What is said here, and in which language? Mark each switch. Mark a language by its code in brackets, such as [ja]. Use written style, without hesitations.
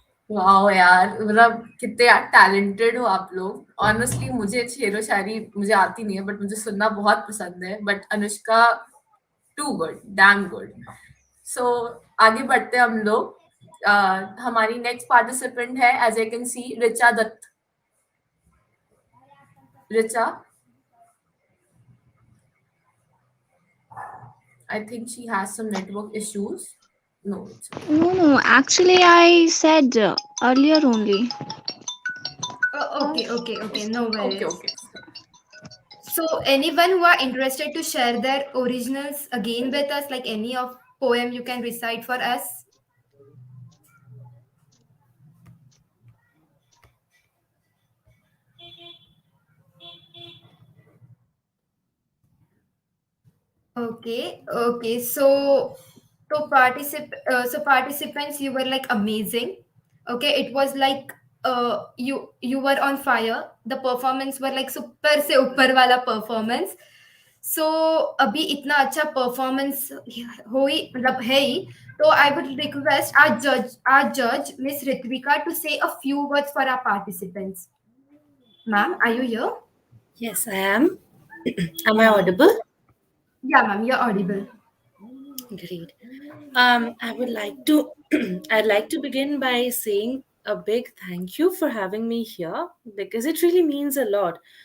[hi] Wow यार, मतलब कितने टैलेंटेड हो आप लोग. ऑनेस्टली मुझे शेरो शायरी मुझे आती नहीं है, बट मुझे सुनना बहुत पसंद है. [en] But Anushka, too good, damn good. [hi] सो आगे बढ़ते हैं हम लोग. हमारी नेक्स्ट पार्टिसिपेंट है, [en] as I can see, [hi] Richa Dutt. [en] Richa, I think she has some network issues. No, it's okay. No, no, actually, I said earlier only. Okay, okay, okay. No Okay, worries. okay. So, anyone who are interested to share their originals again with us, like any of poem you can recite for us? Okay, okay. So participants, you were like amazing. Okay, it was like you were on fire. The performance were like super [hi] से ऊपर वाला [en] performance. [hi] So अभी इतना अच्छा performance हो ही मतलब है ही. [en] तो I would request our judge Miss Ritvika to say a few words for our participants. Ma'am, are you here? Yes, I am. Am I Yeah, audible? yeah, ma'am, you're audible. Great. I would like to I'd like to begin by saying a big thank you for having me here because it really means a lot.